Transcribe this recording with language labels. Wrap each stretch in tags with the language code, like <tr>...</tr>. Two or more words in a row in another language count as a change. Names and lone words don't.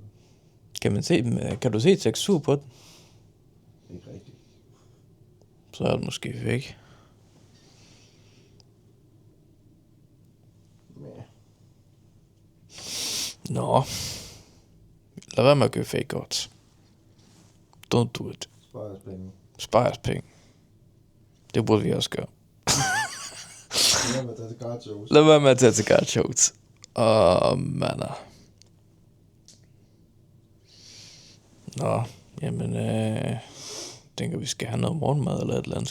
<da>Kan man se dem? Kan du se tekstur på den? Ikke rigtigt. Så er det måske fake. Ja. Nå. Lad være med at købe</da> <en>fake odds. Don't do it.</en> <da>Spar jeres penge. Spar jeres penge. Det burde vi også gøre. Lad være med at tage til</da> <en>guard shows.</en> <da>Lad være med at tage til</da> <en>guard shows.</en> <da>Mander. Nå, jamen, tænker vi skal have noget morgenmad eller et eller andet.</da>